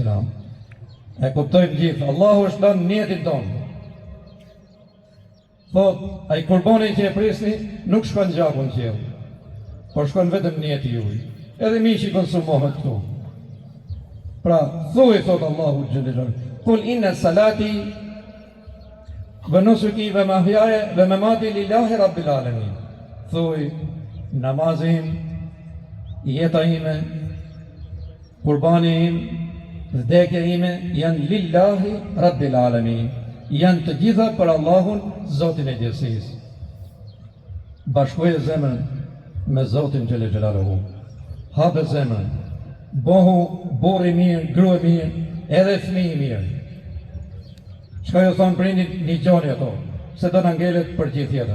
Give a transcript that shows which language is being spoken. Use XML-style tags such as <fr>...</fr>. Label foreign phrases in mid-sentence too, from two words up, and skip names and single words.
<sq>E kuptojmë gjithë, Allahu është dhënë mjetin tonë. Thot, ai kurbanin që e prisni nuk shkon gjakun qiell, por shkon vetëm mjeti juaj. Edhe mishi konsumohet këtu. Pra, thuaj, thot Allahu</sq> <ar>جل جلاله, قل إن صلاتي ونسكي ومحياي ومماتي لله رب العالمين.</ar> <sq>Thuaj, namazim, jeta ime, kurbani im, vdekja ime janë</sq> <ar>لله رب العالمين.</ar> <sq>Janë të gjitha për Allahun, Zotin e gjithësisë. Bashkoje zemrën me Zotin</sq> <ar>جل جلاله.</ar> <sq>Hape zemrën. Bohu burri mirë, grua mirë, edhe fëmijë mirë. Çka ju thonë prindit, një gjoni ato, se do në ngelet për gjithë jetën.</sq>